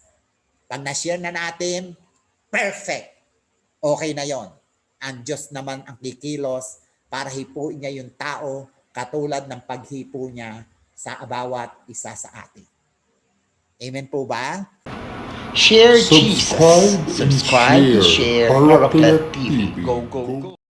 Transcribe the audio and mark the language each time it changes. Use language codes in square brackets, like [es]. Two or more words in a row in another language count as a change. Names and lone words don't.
[tl] Pag na-share na natin, perfect. Okay na yon. Ang Diyos naman ang kikilos para hipuin niya yung tao katulad ng paghipo niya sa bawat isa sa atin. Amen po ba? [en] Share Jesus. Subscribe and share Paraclet Paraclet TV. TV. Go, go, go.